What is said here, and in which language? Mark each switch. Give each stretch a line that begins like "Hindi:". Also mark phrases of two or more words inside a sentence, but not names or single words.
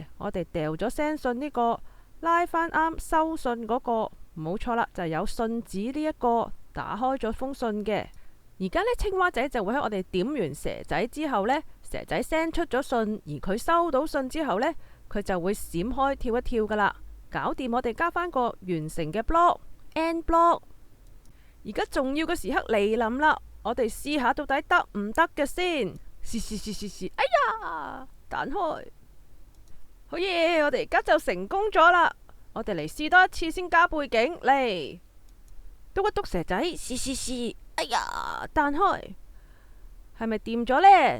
Cantonese: 我哋掉咗 send 信呢個，拉返啱收信嗰個，冇錯啦，就係有信紙呢一個打開咗封信嘅。而家呢，青蛙仔就會喺我哋點完蛇仔之後呢，蛇仔 send 出咗信，而佢收到信之後呢，佢就會閃開跳一跳噶啦，搞掂。我哋加返個完成嘅
English: block end block。
Cantonese: 而家重要嘅時刻嚟臨啦，我哋試下到底得唔得嘅先。試，哎呀，彈開，好嘢！我哋而家就成功咗啦。我哋嚟試多一次先加背景嚟，篤一篤蛇仔，試，哎呀，彈開，係咪掂咗呢？